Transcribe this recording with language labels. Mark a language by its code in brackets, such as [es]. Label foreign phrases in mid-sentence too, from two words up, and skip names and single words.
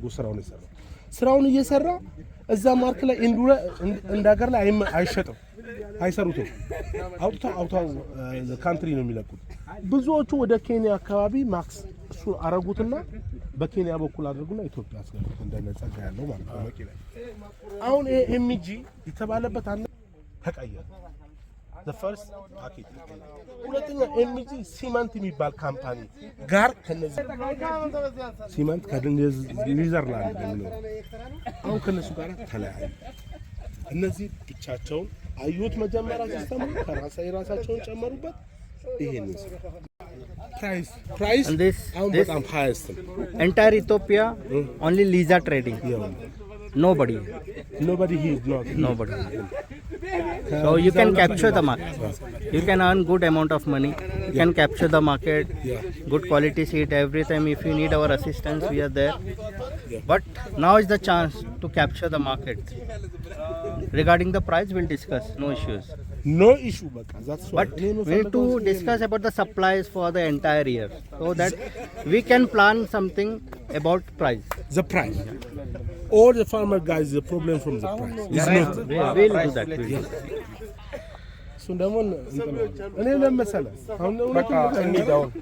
[am] ስራውን እየሰራ እዛ ማርክ ላይ ኢንዱ እንደ ሀገር ላይ አይሸጥም፣ አይሰሩትም። አውጥተው ካንትሪ ነው የሚለቁት። ብዙዎቹ ወደ ኬንያ አካባቢ ማክስ እሱ አረጉትና በኬንያ በኩል አድርጉና ኢትዮጵያ አስገቡት እንደነ ጸጋ ያለው ማለት ነው። መቂ ላይ አሁን ይሄ ኤምጂ የተባለበት አንድ ተቀየረ። [en] the first package [am] ሁለተኛ ኤምጂ ሲመንት የሚባል ካምፓኒ ጋር ከነዚህ ሲመንት ከኒዘርላንድ ነው። አሁን ከነሱ ጋር ተለያዩ። እነዚህ ብቻቸውን አዩት። መጀመሪያ ሲስተሙ ከራሳቸውን ጨመሩበት። ይሄን ፕራይስ አሁን በጣም ሃይስት [en] entire Ethiopia only Lisa trading. Nobody he is not nobody. So you can capture the market. You can earn good amount of money. You can capture the market. Good quality seed every time. If you need our assistance, we are there. But now is the chance to capture the market. Regarding the price, we'll discuss. No issues. No issue, that's why. But we need to discuss about the supplies for the entire year, so that we can plan something about price. The price. All the farmer guys, the problem from the price. We'll do that. We'll do that. [am] So demon እኔ ለምሳሌ አሁን በቃ እንዲዳው